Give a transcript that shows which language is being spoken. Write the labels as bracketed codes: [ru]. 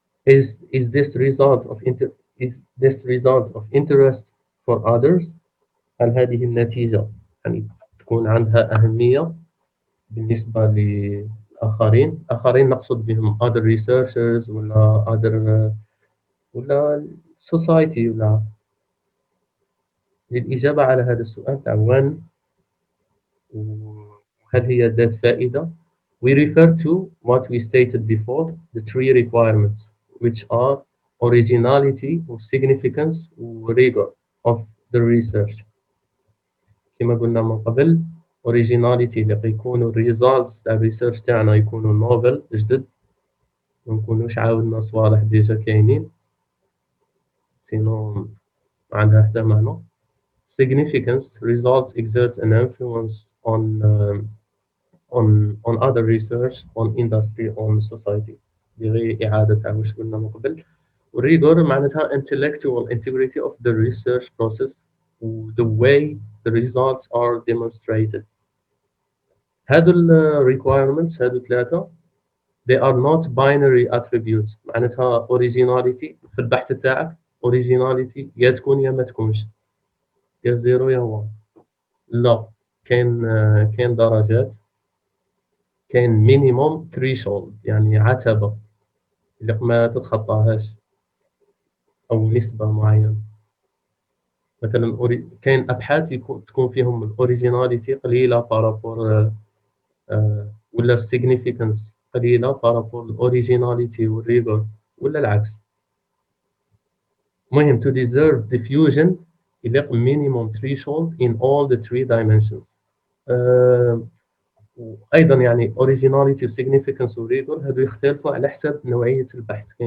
[en] Is this result of interest for others؟ [ar] هل هذه النتيجة يعني تكون عندها أهمية بالنسبة للآخرين؟ آخرين نقصد بهم [en] other researchers [ar] ولا ولا society ولا. للإجابة على هذا السؤال تاع [en] when [ar] وهل هي ذات فائدة [en] we refer to what we stated before the three requirements which are originality or significance or rigor of the research. [ar] كما قلنا من قبل originality اللي يكونوا results تاع الريسيرش تاعنا يكونوا novel جدد ما نكونوش عاودنا صوالح ديجا كاينين سينو ما عندها حتى معنى. [en] Significance results exert an influence on other research on industry on society [ar] بغير إعادة تاع واش قلنا من قبل. [en] rigor معناتها intellectual integrity of the research process the way the results are demonstrated. [ar] هذو requirements هذو ثلاثة [en] they are not binary attributes [ar] معناتها originality في البحث تاعك originality يا تكون يا ما تكونش يا زيرو يا 1 لا كاين درجات كاين [en] minimum threshold [ar] يعني عتبة اللي ما تتخطاهاش أو نسبة معينة. مثلا كاين أبحاث تكون فيهم الأوريجيناليتي قليلة بارابور ولا السيغنيفيكانس قليلة بارابور الأوريجيناليتي والريغور ولا العكس. [en] المهم to deserve diffusion يليق minimum threshold in all the three dimensions. [ar] وأيضا يعني originality و significance و rigor هادو يختلفوا على حسب نوعية البحث.